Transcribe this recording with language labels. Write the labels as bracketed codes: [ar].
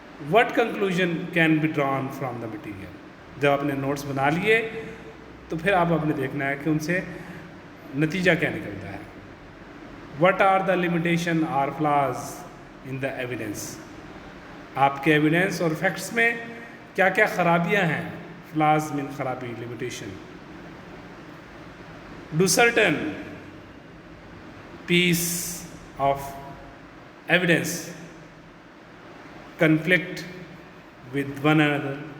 [en] What conclusion can be drawn from the material. [ur] جب آپ نے نوٹس بنا لیے تو پھر آپ نے دیکھنا ہے کہ ان سے نتیجہ کیا نکلتا ہے. [en] What are the limitation are flaws in the evidence. [ur] آپ کے ایویڈنس اور فیکٹس میں کیا کیا خرابیاں ہیں. فلاز مین خرابی، limitation. [en] Do certain piece of evidence conflict with one another.